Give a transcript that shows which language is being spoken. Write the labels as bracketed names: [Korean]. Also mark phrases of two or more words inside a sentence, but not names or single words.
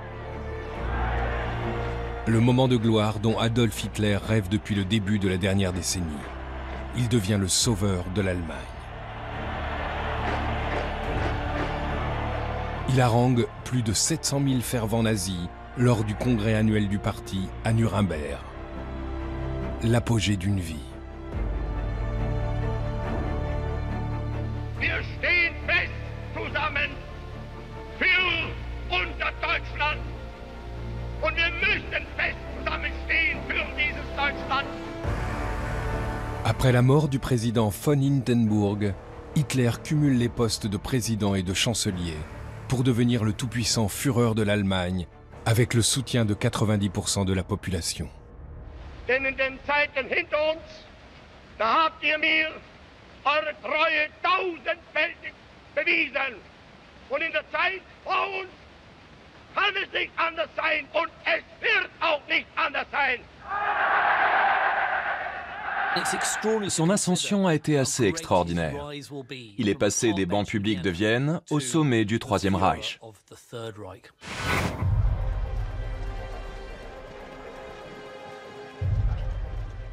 [French] Le moment de gloire dont Adolf Hitler rêve depuis le début de la dernière décennie. Il devient le sauveur de l'Allemagne. Il harangue plus de 700 000 fervents nazis lors du congrès annuel du parti à Nuremberg. L'apogée d'une vie. [German] Wir stehen fest zusammen für unser Deutschland. Und wir müssen fest zusammenstehen für dieses Deutschland. [French] Après la mort du président von Hindenburg, Hitler cumule les postes de président et de chancelier pour devenir le tout-puissant Führer de l'Allemagne avec le soutien de 90% de la population. [German] Denn in den Zeiten hinter uns, da habt ihr mir eure Treue tausendfältig bewiesen. Und in der Zeit vor uns kann es nicht anders sein und es wird auch nicht anders sein. [French] Son ascension a été assez extraordinaire. Il est passé des bancs publics de Vienne au sommet du Troisième Reich. «